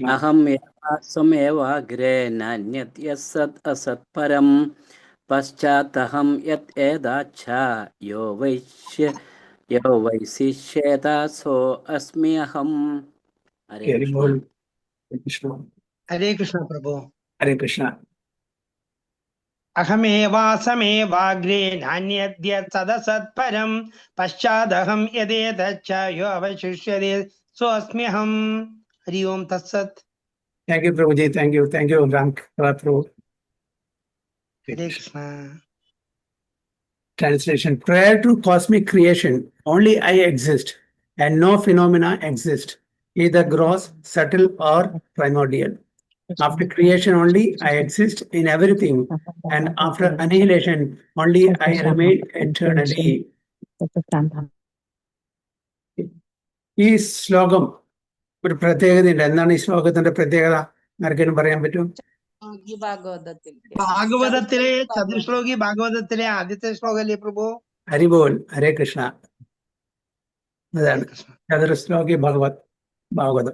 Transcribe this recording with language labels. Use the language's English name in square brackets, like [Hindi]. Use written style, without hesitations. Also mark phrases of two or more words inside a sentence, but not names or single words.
[Sanskrit] അഹമേവാസമേവാഗ്രേ നാന്യത് യസ്സത് അസത്പരം പശ്ചാത്തഹം യത് ഏതാച്ഛ യോ വൈശിഷ്യേത സോ അസ്മ്യഹം. ഹരേ കൃഷ്ണ. [Hindi] हरे कृष्ण प्रभु. हरे कृष्ण. [Sanskrit] अहमेवासमेवाग्रे नान्यद्यत् सदसत्परं पश्चादहं यदेतच्च यो अवशिष्यते सोऽस्म्यहम्. हरि ओम तत्सत्. [English] Thank you, Prabhuji. Thank you, Ram Prabhu. [Hindi] हरे कृष्ण. [English] Translation. Prior to cosmic creation, only I exist and no phenomena exist, either gross, subtle, or primordial. After creation only I exist in everything, and after annihilation only I remain eternally. [Malayalam] ഈ ശ്ലോകം ഒരു പ്രത്യേകതയുണ്ട്. എന്താണ് ഈ ശ്ലോകത്തിന്റെ പ്രത്യേകത? ആർക്കെങ്കിലും പറയാൻ പറ്റും? ഭാഗവതത്തിലെ ചതുശ്ലോകി ഭാഗവതത്തിലെ ആദ്യത്തെ ശ്ലോകല്ലേ പ്രഭു? ഹരിബോൽ. ഹരേ കൃഷ്ണ. അതാണ് ചതുശ്ലോകി ഭാഗവതം.